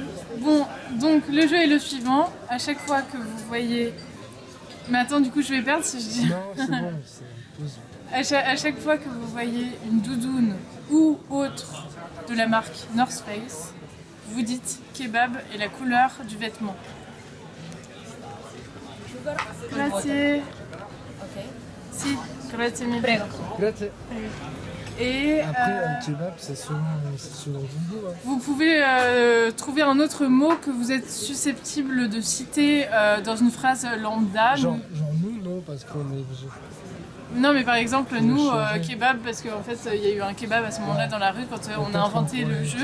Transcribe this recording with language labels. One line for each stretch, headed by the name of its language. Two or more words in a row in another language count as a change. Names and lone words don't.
French: Bon, donc le jeu est le suivant. À chaque fois que vous voyez... Mais attends, du coup, je vais perdre si je dis... Non, c'est bon, c'est pause. À chaque fois que vous voyez une doudoune ou autre de la marque North Face, vous dites kebab et la couleur du vêtement.
Italian: Grazie. Si, grazie mille. Grazie.
French: Et Après, un kebab, c'est selon le goût. Hein. vous pouvez trouver un autre mot que vous êtes susceptible de citer dans une phrase lambda. Genre nous, non, parce qu'on est végé. Non, mais par exemple, Faut nous, changer. kebab, parce qu'en fait, il y a eu un kebab à ce moment-là dans la rue quand on a inventé le jeu.